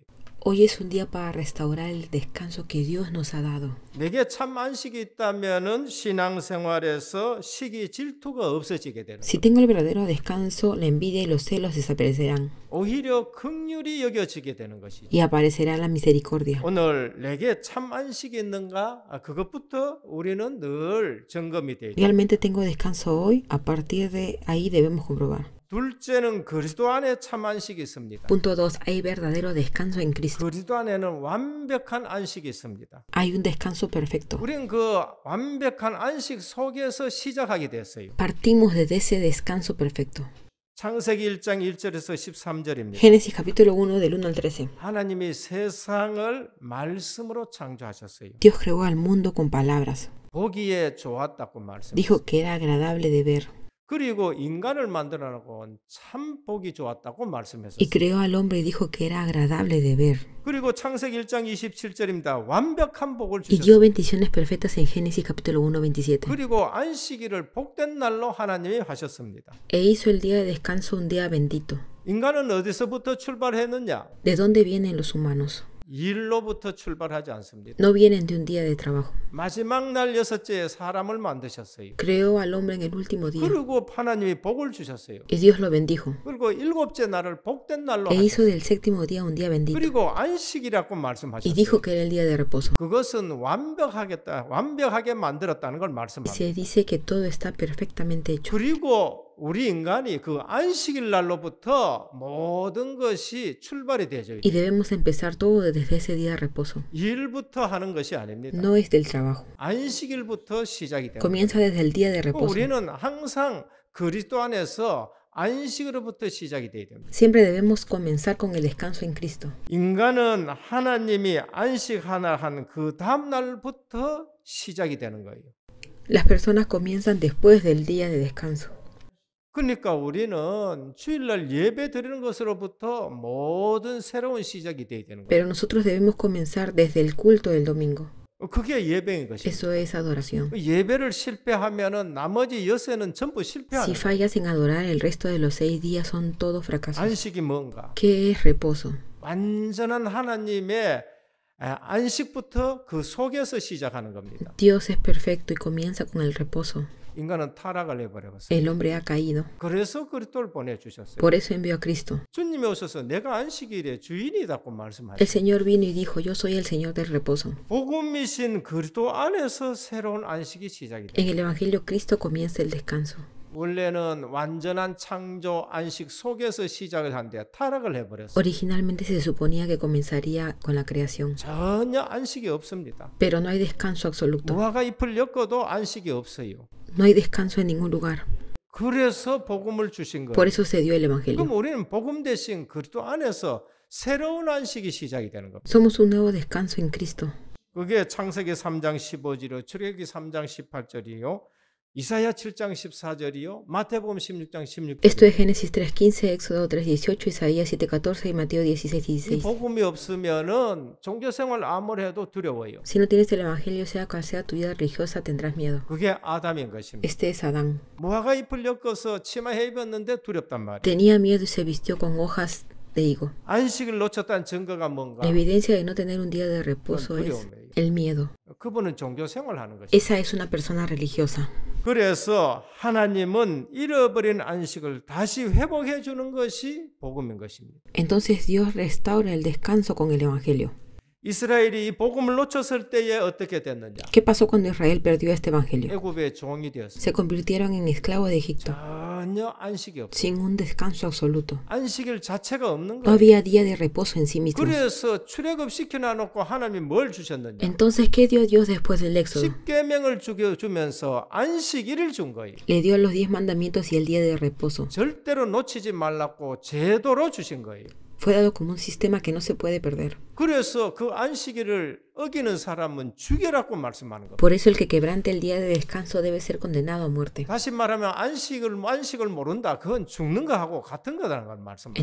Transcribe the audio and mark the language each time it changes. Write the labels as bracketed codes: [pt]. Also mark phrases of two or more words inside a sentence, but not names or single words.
[es] Hoy es un día para restaurar el descanso que Dios nos ha dado. [ko] 내게 참 안식이 있다면은 신앙생활에서 시기 질투가 없어지게 되는 [es] Si tengo el verdadero descanso, la envidia y los celos desaparecerán [ko] 오히려 긍휼이 여겨지게 되는 것이죠. [es] y aparecerá la misericordia. [ko] 오늘 내게 참 안식이 있는가? 그것부터 우리는 늘 점검이 돼야 돼요. [es] ¿Realmente tengo descanso hoy? A partir de ahí debemos comprobar. [ko] 둘째는 그리스도 안에 참 안식이 있습니다. [es] Punto 2. Hay verdadero descanso en Cristo. [ko] 그리스도 안에는 완벽한 안식이 있습니다. [es] Hay un descanso perfecto. [ko] 우리는 그 완벽한 안식 속에서 시작하게 됐어요. [es] Partimos desde ese descanso perfecto. [ko] 창세기 1장 1절에서 13절입니다. [es] Génesis capítulo 1 del 1 al 13. [ko] 하나님이 세상을 말씀으로 창조하셨어요. [es] Dios creó al mundo con palabras. [ko] 보기에 좋았다고 말씀했어요. [es] Dijo que era agradable de ver [ko] 그리고 인간을 만들어 놓고 참 보기 좋았다고 [es] y [ko] 말씀했었어요. [es] creó al hombre y dijo que era agradable de ver. [ko] 그리고 창세기 1장 27절입니다. 완벽한 복을 [es] Y dio [ko] 주셨어요. [es] bendiciones perfectas en Génesis capítulo 1, 27. [ko] 그리고 안식일을 복된 날로 하나님이 하셨습니다. [es] E hizo el día de descanso un día bendito. [ko] 인간은 어디서부터 출발했느냐? [es] ¿De dónde vienen los humanos? [ko] 일로부터 출발하지 않습니다. [es] No vienen de un día de trabajo. [ko] 마지막 날 여섯째에 사람을 만드셨어요. [es] Creó al hombre en el último día [ko] 그리고 하나님이 복을 주셨어요. [es] y Dios lo bendijo. [ko] 그리고 일곱째 날을 복된 날로 [es] E hizo [ko] 하셨어요. [es] del séptimo día un día bendito [ko] 그리고 안식이라고 [es] y [ko] 말씀하셨어요. [es] dijo que era el día de reposo. [ko] 그것은 완벽하게 만들었다는 걸 [es] Y [ko] 말씀합니다. [es] se dice que todo está perfectamente hecho. [ko] 그리고 우리 인간이 그 안식일 날로부터 모든 것이 출발이 되죠. [es] Y debemos empezar todo desde ese día de reposo. [ko] 일부터 하는 것이 아닙니다. [es] No es del trabajo. [ko] 안식일부터 시작이 됩니다. [es] Comienza desde el día de reposo. [ko] 우리는 항상 그리스도 안에서 안식으로부터 시작이 돼야 됩니다. [es] Siempre debemos comenzar con el descanso en Cristo. [ko] 인간은 하나님이 안식하나 한 그 다음 날부터 시작이 되는 거예요. [es] Las personas comienzan después del día de descanso. [ko] 그러니까 우리는 주일날 예배 드리는 것으로부터 모든 새로운 시작이 돼야 되는 거예요. [es] Pero nosotros debemos comenzar desde el culto del domingo. [ko] 그게 예배인 것입니다. [es] Eso es adoración. [ko] 예배를 실패하면은 나머지 여세는 전부 [es] Si [ko] 실패하는 거예요. [es] fallas en adorar, el resto de los 6 días son todos fracasos. [ko] 안식이 뭔가? [es] ¿Qué es reposo? [ko] 완전한 하나님의 안식부터 그 속에서 시작하는 겁니다. [es] Dios es perfecto y comienza con el reposo. [ko] 인간은 타락을 해버렸어요. [es] El hombre ha caído. [ko] 그래서 그리스도를 보내주셨어요. [es] Por eso envió a Cristo. [ko] 주님이 오셔서 내가 안식일의 주인이라고 [es] El [ko] 말씀하셨어요. [es] Señor vino y dijo, yo soy el Señor del reposo. [ko] 복음이신 그리스도 안에서 새로운 안식이 시작이 돼요. [es] En el Evangelio Cristo comienza el descanso. [ko] 원래는 완전한 창조 안식 속에서 시작을 한데 타락을 해버렸어요. [es] Originalmente se suponía que comenzaría con la creación, [ko] 전혀 안식이 없습니다. [es] pero no hay descanso absoluto. [ko] 무화과 잎을 엮어도 안식이 없어요. [es] No hay descanso en ningún lugar. [ko] 그래서 복음을 주신 거예요. [es] Por eso se dio el Evangelio. [ko] 그럼 우리는 복음 대신 그리스도 안에서 새로운 안식이 시작이 되는 겁니다. [es] Somos un nuevo descanso en Cristo. [ko] 그게 창세기 3장 15절이요, 출애굽기 3장 18절이요, 이사야 7장 14절이요, 마태복음 16장 16절. [es] Esto es Génesis 3:15, Éxodo 3:18, Isaías 7:14 y Mateo [ko] 이 [es] 16:16. [ko] 복음이 없으면은 종교 생활 아무리 해도 두려워요. [es] Si no tienes el Evangelio, sea cual sea tu vida religiosa, tendrás miedo. [ko] 그게 아담인 것입니다. [es] Este es Adán. [ko] 무화과 잎을 엮어서 치마에 입었는데 두렵단 말이에요. [es] Tenía miedo y se vistió con hojas de higo. [ko] 안식을 놓쳤다는 증거가 뭔가? [es] Evidencia de no tener un día de reposo [ko] 그건 [es] es [ko] 두려움이에요. [es] el miedo. [ko] 그분은 종교 생활하는 것이에요. [es] Esa es una persona religiosa. [ko] 그래서 하나님은 잃어버린 안식을 다시 회복해 주는 것이 복음인 것입니다. [es] Entonces Dios restaura el descanso con el Evangelio. [ko] 이스라엘이 이 복음을 놓쳤을 때에 어떻게 됐느냐? [es] ¿Qué pasó cuando Israel perdió este Evangelio? [ko] 애굽의 종이 되었어요. [es] Se convirtieron en esclavos de Egipto, [ko] 전혀 안식이 없어요. [es] sin un descanso absoluto. [ko] 안식일 자체가 없는 [es] No [ko] 거예요. [es] había día de reposo en sí mismos. [ko] 그래서 출애굽 시켜놔놓고 하나님이 뭘 주셨느냐? [es] Entonces, ¿qué dio Dios después del Éxodo? [ko] 십계명을 주면서 안식일을 준 거예요. [es] Le dio los 10 mandamientos y el día de reposo. [ko] 절대로 놓치지 말라고 제도로 주신 거예요. [es] Fue dado como un sistema que no se puede perder. [ko] 그래서 그 안식일을 어기는 사람은 죽여라고 말씀하는 겁니다. [es] Por eso el que quebrante el día de descanso debe ser condenado a muerte. [ko] 다시 말하면 안식을 모른다. 그건 죽는 거하고 같은 거라는 걸 말씀합니다.